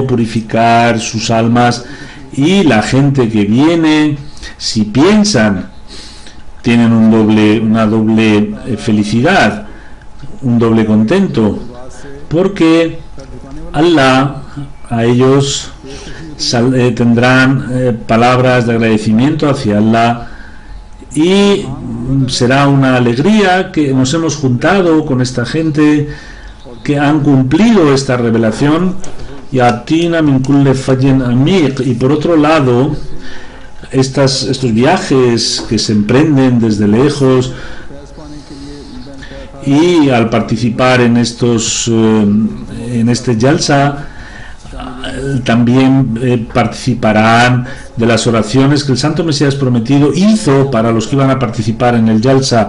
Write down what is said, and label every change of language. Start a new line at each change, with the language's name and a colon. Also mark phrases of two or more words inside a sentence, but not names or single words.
Spanish: purificar sus almas, y la gente que viene, si piensan, tienen una doble felicidad, un doble contento, porque Allah a ellos tendrán palabras de agradecimiento hacia Allah, y será una alegría que nos hemos juntado con esta gente que han cumplido esta revelación.
Arabic: يأتين من كل فج عميق.
Spanish: Y por otro lado, estos viajes que se emprenden desde lejos, y al participar en este Jalsa, también participarán de las oraciones que el Santo Mesías prometido hizo para los que iban a participar en el Jalsa.